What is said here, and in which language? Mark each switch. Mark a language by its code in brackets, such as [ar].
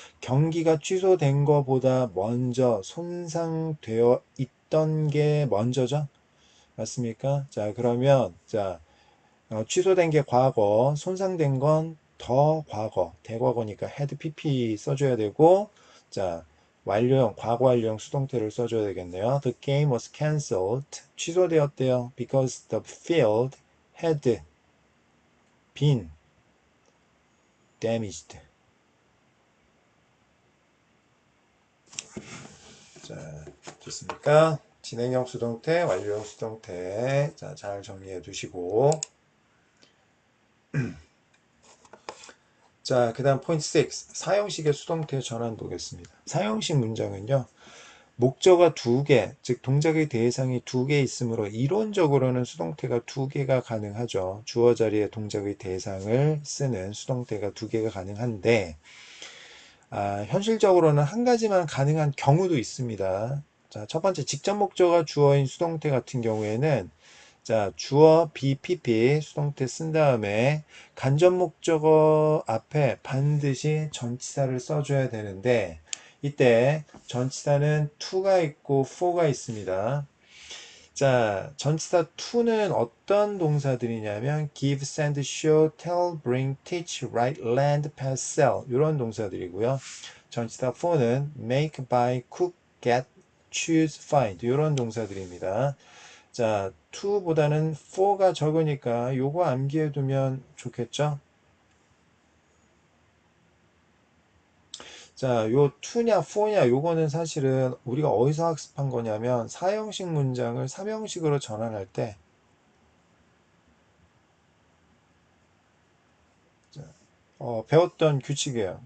[ko] 경기가 취소된 것보다 먼저 손상되어 있던 게 먼저죠? 맞습니까? 자, 그러면 자, 취소된 게 과거, 손상된 건 더 과거, 대과거니까 had pp 써줘야 되고, 자, 완료형, 과거 완료형 수동태를 써줘야 되겠네요. [en] The game was cancelled. [ko] 취소되었대요. [en] Because the field had been damaged. [ko] 자, 좋습니까? 진행형 수동태, 완료형 수동태. 자, 잘 정리해 두시고. 자, 그 다음 포인트 6. 사형식의 수동태 전환 보겠습니다. 사형식 문장은요, 목적어 두 개, 즉 동작의 대상이 두 개 있으므로 이론적으로는 수동태가 두 개가 가능하죠. 주어 자리에 동작의 대상을 쓰는 수동태가 두 개가 가능한데, 현실적으로는 한 가지만 가능한 경우도 있습니다. 자, 첫 번째 직접 목적어가 주어인 수동태 같은 경우에는 자, 주어 BPP 수동태 쓴 다음에 간접 목적어 앞에 반드시 전치사를 써줘야 되는데 이때 전치사는 to가 있고 for가 있습니다. 자, 전치사 to는 어떤 동사들이냐면 give, send, show, tell, bring, teach, write, lend, pass, sell 이런 동사들이고요. 전치사 for는 make, buy, cook, get, choose, find 이런 동사들입니다. 자, to보다는 for가 적으니까 요거 암기해 두면 좋겠죠? 자, 요 to냐 for냐 요거는 사실은 우리가 어디서 학습한 거냐면 사형식 문장을 삼형식으로 전환할 때 배웠던 규칙이에요.